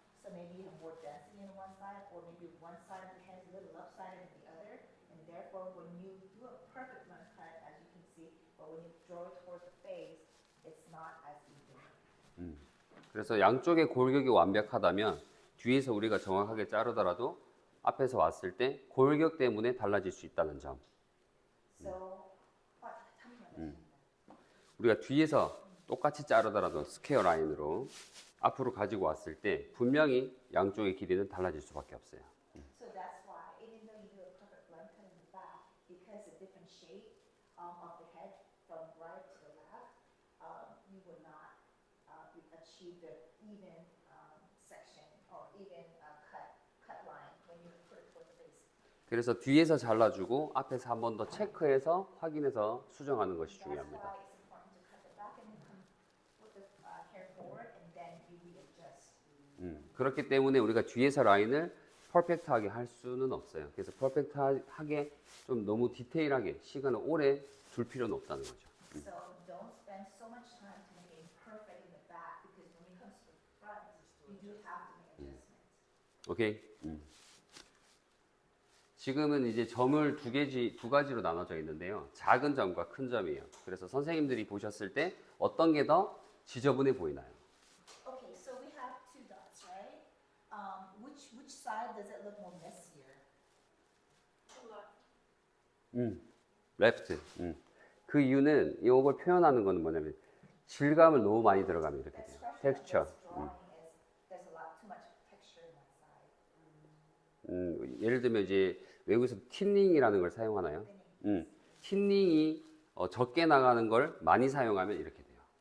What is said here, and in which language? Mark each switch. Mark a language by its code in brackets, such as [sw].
[en] So maybe you have more density in one side, or maybe one side of the head is a little lopsided than the other, and therefore when you do a perfect blunt cut, as you can see, but when you draw it towards the face, it's not as even. [ko] 그래서 양쪽의 골격이 완벽하다면 뒤에서 우리가 정확하게 자르더라도 앞에서 왔을 때 골격 때문에 달라질 수 있다는 점. [en] So, tell me about that. [ko] 우리가 뒤에서 똑같이 자르더라도 스퀘어 라인으로 앞으로 가지고 왔을 때 분명히 양쪽의 길이는 달라질 수밖에 없어요. [en] So that's why, even though you do a perfect blunt cut in the back, because the different shape of the head from right to the left, you will not achieve the even section or even cut line when you put it towards [ko] 그래서 뒤에서 잘라주고 앞에서 한 번 더 체크해서 확인해서 수정하는 것이 [en] That's [ko] 중요합니다. [en] why it's important to cut the back and then come put the hair forward and then you readjust. [ko] 그렇기 때문에 우리가 뒤에서 라인을 퍼펙트하게 할 수는 없어요. 그래서 퍼펙트하게 좀 너무 디테일하게 시간을 오래 둘 필요는 없다는 거죠. [en] So don't spend so much time to make it perfect in the back because when it comes to the front, you do have to make adjustments. 오케이. [ko] 지금은 이제 점을 두 가지로 나눠져 있는데요. 작은 점과 큰 점이에요. 그래서 선생님들이 보셨을 때 어떤 게 더 지저분해 보이나요? [en] Okay, so we have two dots, right? Which side does it look more messier? 레프트. [ko] 그 이유는 이걸 표현하는 거는 뭐냐면 질감을 너무 많이 들어가면 이렇게 돼요. [en] 텍스처. This drawing is there's a lot too much texture in one side. [ko] 예를 들면 이제 외국에서 틴닝이라는 걸 사용하나요? 틴닝이 적게 나가는 걸 많이 사용하면 이렇게 돼요.